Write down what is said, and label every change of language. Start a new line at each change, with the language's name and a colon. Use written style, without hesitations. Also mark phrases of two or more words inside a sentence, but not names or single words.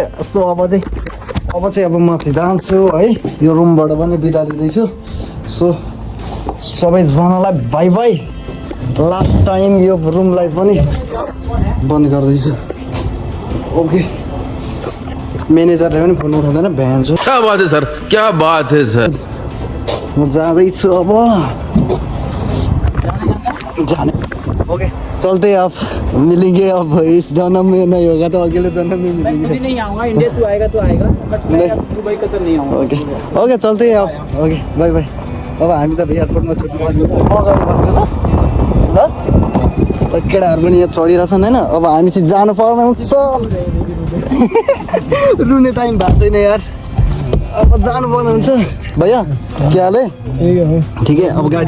Nepali: यस्तो अब चाहिँ अब म चाहिँ जान्छु है। यो रुमबाट पनि बिदा लिँदैछु। सो सबैजनालाई
English: bye bye. last time
Nepali: यो रुमलाई पनि बन्द गर्दैछु। ओके। म्यानेजरले पनि फोन उठाउँदैन, भ्यान छु।
Hindi: क्या बात है सर, क्या बात है सर।
Nepali: म जाँदैछु अब। जाने ओके।
Hindi: चलते अब मिलेंगे अब इस जन्म में नहीं होगा तो अगले जन्म में मिलेंगे नहीं आऊँगा इंडिया तू आएगा बट नहीं। दुबई का तो नहीं आऊँगा
English: okay okay
Hindi: चलते अब
English: okay bye bye
Nepali: अब हामी त एयरपोर्टमा छुट्टी माग्नु म अगाडि बस्छु ल केटाहरू पनि यहाँ चढिरहेछन् होइन अब हामी चाहिँ जानु पर्ने हुन्छ रुने टाइम भएको छैन यार अब जानु पर्ने हुन्छ
Hindi: भैया के हाल है
Nepali: ठिकै अब गाडी